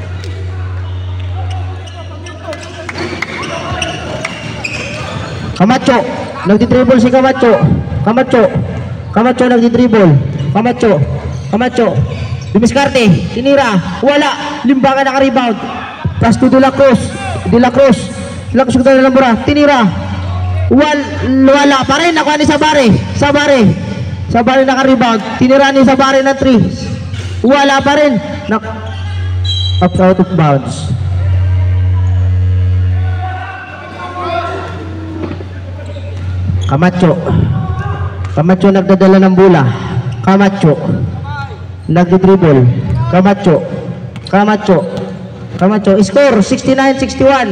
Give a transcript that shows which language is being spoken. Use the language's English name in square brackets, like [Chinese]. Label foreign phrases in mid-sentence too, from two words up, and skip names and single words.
[Filipino] Camacho. Nagdi-dribble si Camacho. Camacho. Camacho nagdi-dribble. Camacho. Camacho. Dumiskarte. Tinira. Wala. Limbaga naka-rebound. [English] Pass to De La Cruz. De La Cruz. De La Cruz kung [Filipino] tayo lang tinira. Wala pa rin. Nakuha ni Sabare. Sabare. Sabare naka-rebound. Tinira ni Sabare ng 3. Wala pa rin. [English] Out of bounds. [Filipino] Camacho. Camacho nagdadala ng bola. Camacho. Nagdi-dribble. Camacho. Camacho. Camacho. [English] Score 69-61.